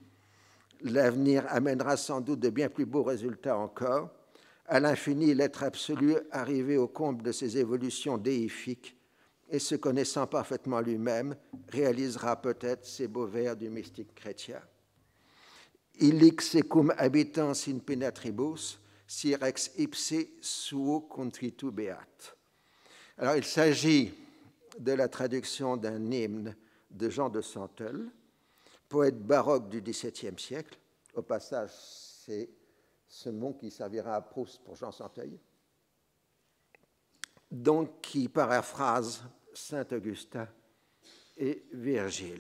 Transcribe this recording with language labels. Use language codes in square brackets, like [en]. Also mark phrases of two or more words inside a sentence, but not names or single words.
[fr] L'avenir amènera sans doute de bien plus beaux résultats encore. À l'infini, l'être absolu, arrivé au comble de ses évolutions déifiques, et se connaissant parfaitement lui-même, réalisera peut-être ces beaux vers du mystique chrétien. [la] » illic secum habitans in penetribus, si rex ipse suo contritu beat. [fr] Alors, il s'agit de la traduction d'un hymne de Jean de Santeuil, poète baroque du XVIIe siècle. Au passage, c'est ce mot qui servira à Proust pour Jean Santeuil, donc qui paraphrase saint Augustin et Virgile.